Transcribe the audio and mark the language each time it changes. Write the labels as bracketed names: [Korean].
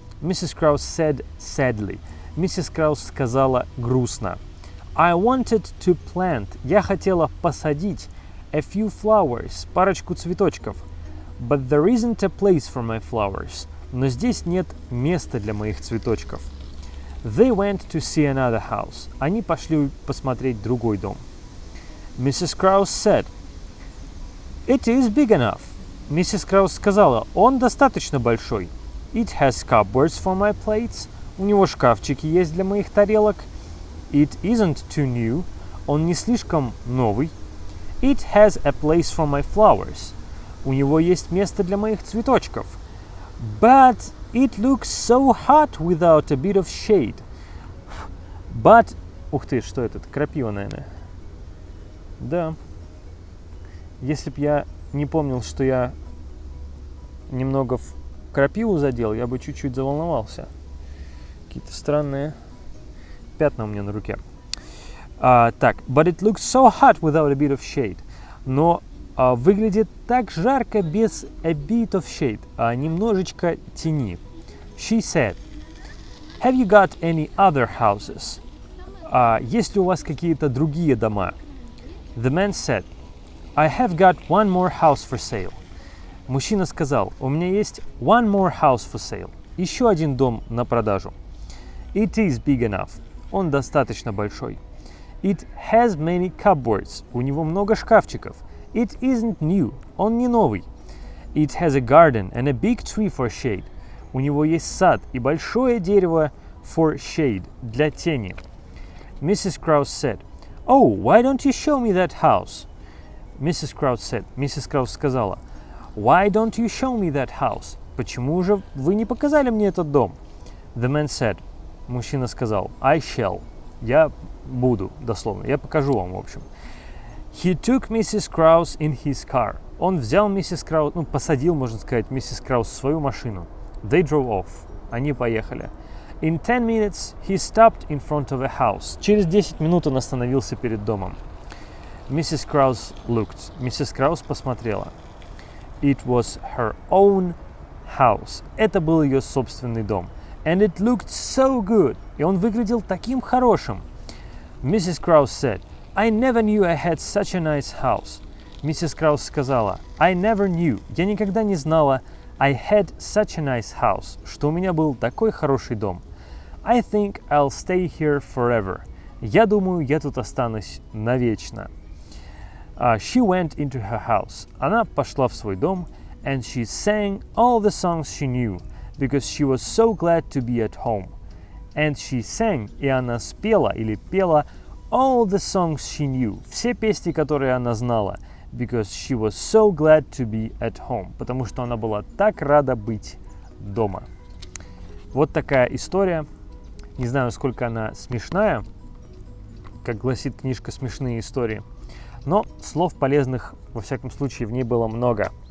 [English] Mrs. Krause said sadly. [Russian] Миссис Краус сказала грустно. [English] I wanted to plant. [Russian] Я хотела посадить [English] a few flowers, [Russian] парочку цветочков. [English] But there isn't a place for my flowers. [Russian] Но здесь нет места для моих цветочков. [English] They went to see another house. [Russian] Они пошли посмотреть другой дом. [English] Mrs. Krause said, It is big enough. [Russian] Миссис Краус сказала, он достаточно большой. [English] It has cupboards for my plates. [Russian] У него шкафчики есть для моих тарелок. [English] It isn't too new. [Russian] Он не слишком новый. [English] It has a place for my flowers. [Russian] У него есть место для моих цветочков. [English] But it looks so hot without a bit of shade. But... [Russian] Ух ты, что это? Крапива, наверное. Да. Если б я не помнил, что я немного в крапиву задел, я бы чуть-чуть заволновался. Какие-то странные пятна у меня на руке. Так, [English] but it looks so hot without a bit of shade. [Russian] Но выглядит так жарко без [English] a bit of shade, [Russian] немножечко тени. [English] She said, have you got any other houses? [Russian] Есть ли у вас какие-то другие дома? [English] The man said, I have got one more house for sale. [Russian] Мужчина сказал, у меня есть [English] one more house for sale. [Russian] Еще один дом на продажу. [English] It is big enough. [Russian] Он достаточно большой. [English] It has many cupboards. [Russian] У него много шкафчиков. [English] It isn't new. [Russian] Он не новый. [English] It has a garden and a big tree for shade. [Russian] У него есть сад и большое дерево [English] for shade, [Russian] для тени. [English] Mrs. Krause said, Oh, why don't you show me that house? Mrs. Krause said, Mrs. Krause [Russian] сказала, [English] Why don't you show me that house? [Russian] Почему же вы не показали мне этот дом? [English] The man said, [Russian] мужчина сказал, [English] I shall. [Russian] Я буду, дословно. Я покажу вам, в общем. [English] He took Mrs. Krause in his car. [Russian] Он взял миссис Краус, посадил, можно сказать, миссис Краус в свою машину. [English] They drove off. [Russian] Они поехали. [English] In 10 minutes he stopped in front of a house. [Russian] Через 10 минут он остановился перед домом. [English] Mrs. Krause looked. [Russian] Миссис Краус посмотрела. [English] It was her own house. [Russian] Это был ее собственный дом. [English] And it looked so good. [Russian] И он выглядел таким хорошим. [English] Mrs. Krause said, I never knew I had such a nice house. [Russian] Миссис Краус сказала, [English] I never knew. [Russian] Я никогда не знала, [English] I had such a nice house, [Russian] что у меня был такой хороший дом. [English] I think I'll stay here forever. [Russian] Я думаю, я тут останусь навечно. [English] She went into her house. [Russian] Она пошла в свой дом, [English] and she sang all the songs she knew, because she was so glad to be at home. And she sang, [Russian] и она спела или пела [English] all the songs she knew, [Russian] все песни, которые она знала, [English] because she was so glad to be at home, [Russian] потому что она была так рада быть дома. Вот такая история. Не знаю, сколько она смешная, как гласит книжка «Смешные истории», но слов полезных, во всяком случае, в ней было много.